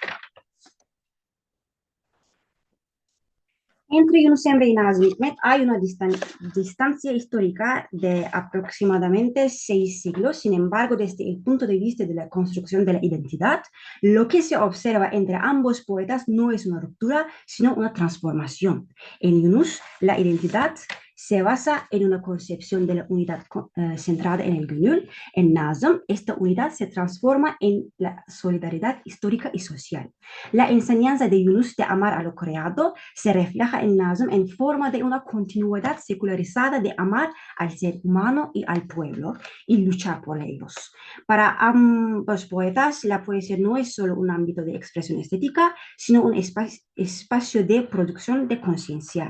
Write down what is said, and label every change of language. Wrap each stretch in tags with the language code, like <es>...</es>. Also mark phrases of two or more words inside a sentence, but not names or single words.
<es>Entre Yunus Emre y Nazım Hikmet hay una distancia histórica de aproximadamente 6 siglos. Sin embargo, desde el punto de vista de la construcción de la identidad, lo que se observa entre ambos poetas no es una ruptura, sino una transformación. En Yunus, la identidad se basa en una concepción de la unidad centrada en el gönül. En Nazım, esta unidad se transforma en la solidaridad histórica y social. La enseñanza de Yunus de amar a lo creado se refleja en Nazım en forma de una continuidad secularizada de amar al ser humano y al pueblo y luchar por ellos. Para ambos poetas, la poesía no es solo un ámbito de expresión estética, sino un espacio de producción de conciencia.</es>